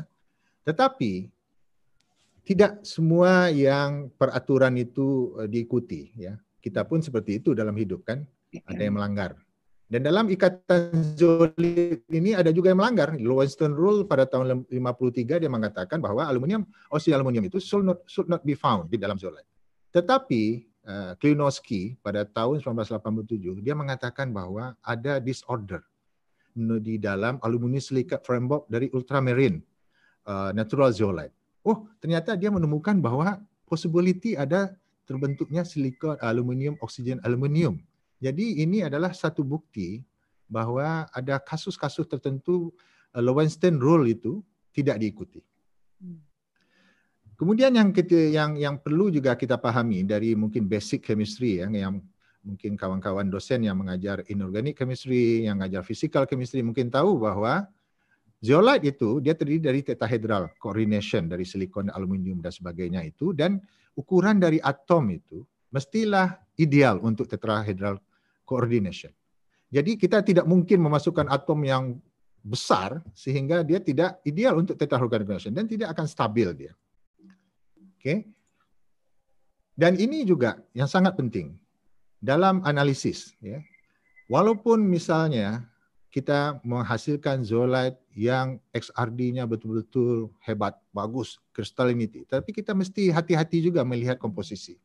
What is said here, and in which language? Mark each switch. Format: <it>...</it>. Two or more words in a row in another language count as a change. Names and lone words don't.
<id>Tetapi tidak semua yang peraturan itu diikuti, ya. Kita pun seperti itu dalam hidup, kan, ada yang melanggar. Dan dalam ikatan zeolit ini ada juga yang melanggar. Lowenstein Rule pada tahun 53 dia mengatakan bahwa aluminium, oksigen aluminium itu</id> <en>should not be found</en> <id>di dalam zeolite. Tetapi Klinovsky pada tahun 1987 dia mengatakan bahwa ada disorder di dalam</id> <en>aluminium silicate framework</en> <id>dari</id> <en>ultramarine natural zeolite.</en> <id>Oh, ternyata dia menemukan bahwa possibility ada terbentuknya silikon aluminium oksigen aluminium. Jadi ini adalah satu bukti bahwa ada kasus-kasus tertentu Lowenstein Rule itu tidak diikuti. Kemudian yang perlu juga kita pahami dari mungkin</id> <en>basic chemistry,</en> <id>yang mungkin kawan-kawan dosen yang mengajar</id> <en>inorganic chemistry,</en> <id>yang mengajar</id> <en>physical chemistry</en> <id>mungkin tahu bahwa zeolite itu dia terdiri dari</id> <en>tetrahedral coordination</en> <id>dari silikon, aluminium dan sebagainya itu, dan ukuran dari atom itu mestilah ideal untuk</id> <en>tetrahedral coordination.</en> <id>Jadi kita tidak mungkin memasukkan atom yang besar sehingga dia tidak ideal untuk</id> <en>tetrahedral coordination</en> <id>dan tidak akan stabil dia. Oke. Dan ini juga yang sangat penting dalam analisis, ya. Walaupun misalnya kita menghasilkan zeolite yang XRD-nya betul-betul hebat, bagus, crystallinity, tapi kita mesti hati-hati juga melihat komposisi.</id>